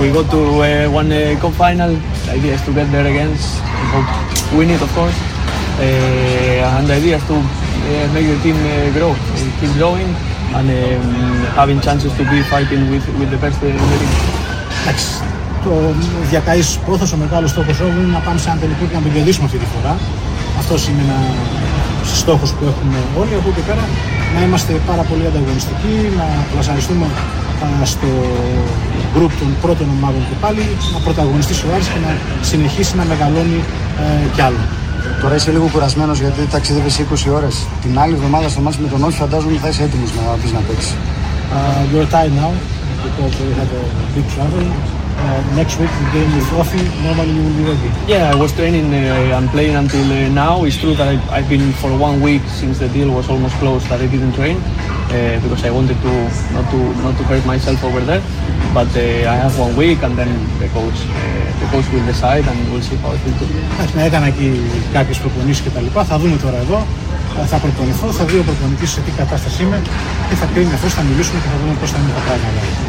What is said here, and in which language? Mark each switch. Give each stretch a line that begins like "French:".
English: We go to one cup final, the idea is to get there again, but win it of course, and the idea is to make your team grow, keep growing, and having chances to be fighting with the best in the league.
Greek: Εντάξει, το διακαείς πρόθεσο μεγάλο στόχο όμως είναι να πάμε σε ένα τελικό και να τον κερδίσουμε αυτή τη φορά. Αυτός είναι ένα στόχος που έχουμε όλοι από εκεί και πέρα. Να είμαστε πάρα πολύ ανταγωνιστικοί, να πλασαριστούμε στο γκρουπ των πρώτων ομάδων και πάλι, να πρωταγωνιστήσει ο Άρης και να συνεχίσει να μεγαλώνει κι άλλο. Τώρα είσαι λίγο κουρασμένος γιατί ταξίδευες 20 ώρες. Την άλλη εβδομάδα στο μάτς με τον Όφη φαντάζομαι θα είσαι έτοιμος να πεις να παίξεις.
English: You're tired now because we had a big travel. Next week the game is off. Normally you will be ready. Yeah, I was training and playing until now. It's true that I've been for one week since the deal was almost closed that I didn't train because I wanted to not to hurt myself over there. But I have one week and then the coach will decide and we'll see how it will do.
Greek: Να έκανα εκεί κάποιες προπονήσεις και τα λοιπά. Θα δούμε τώρα εδώ. Θα προπονηθώ, θα δει ο προπονητής σε τι κατάσταση είμαι και θα κρίνει αυτός, θα μιλήσουμε και θα δούμε πώς θα είναι τα πράγματα.